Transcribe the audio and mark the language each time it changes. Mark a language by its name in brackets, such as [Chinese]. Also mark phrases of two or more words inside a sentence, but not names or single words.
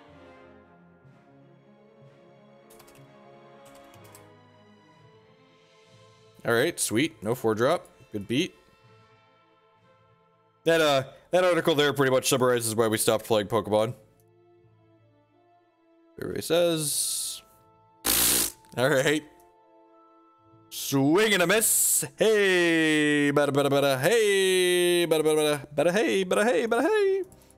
[English] All right, sweet. No 4-drop. Good beat. That article there pretty much summarizes why we stopped playing Pokemon. Everybody says. All right. Swing and a miss. Hey, bada bada bada. Hey, bada bada bada. Bada hey, bada hey, bada hey.